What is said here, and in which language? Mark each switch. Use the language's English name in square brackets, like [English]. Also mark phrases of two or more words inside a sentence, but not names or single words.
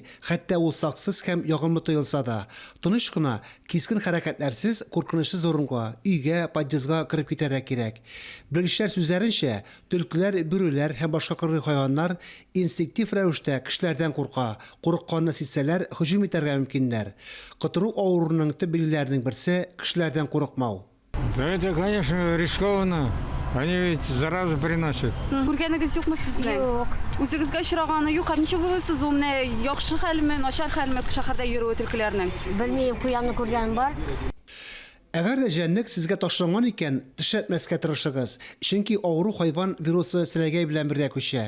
[Tatar] Хәтта ул саксыз һәм ягымлы тоелса да, тыныч кына, кискен хәрәкәтләрсез, куркынычсыз урынга, өйгә, подъездга кирип китәргә кирәк. Белгечләр сүзләренчә, төлкеләр, бүреләр һәм башка кыргый хайваннар инстинктив рәвештә кешеләрдән курка. Курыкканны сизсәләр, һөҗүм итәргә мөмкиннәр. Котыру авыруының төп билгеләренең берсе кешеләрдән курыкмау. [Russian] Это, конечно, рискованно. Они ведь заразу приносят. [Tatar] Күргәнегез юкмы сезнең? Юк. Үзегезгә очраганы юк. Ничек уйлыйсыз, ул менә яхшы хәлме, начар хәлме шәһәрдә йөрү төлкеләрнең? Белмим, куянны күргәнем бар. Әгәр дә җәнлек сезгә ташланган икән, төшәтмәскә тырышыгыз. Чөнки авыру хайван вирусы сәләгәй белән бергә күчә.